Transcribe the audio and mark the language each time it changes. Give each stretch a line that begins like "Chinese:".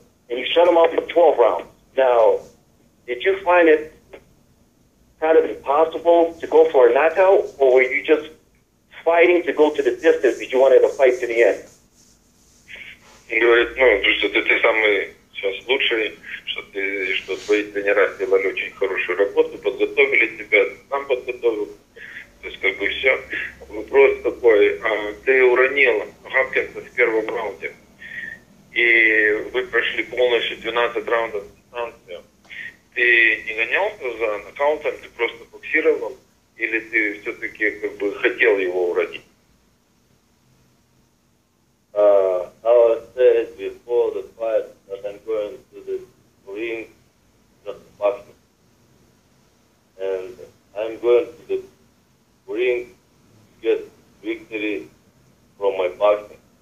English: And you shut him off in 12 rounds. Now, did you find it kind of impossible to go for a knockout, or were you just fighting to go to the distance because you wanted to fight to the end?
Russian: Говорит, что ты самый сейчас лучший, что твои тренера сделали очень хорошую работу, подготовили тебя, сам подготовил. То есть как бы все. Вопрос такой, ты уронил Хопкинса в первом раунде, и вы прошли полностью 12 раундов дистанцию. Ты не гонялся за нокаутом, ты просто боксировал, или ты все-таки как бы хотел его уронить?
English: I said before the fight that I'm going to the ring just to box, and I'm going to the ring to get victory from my boxing.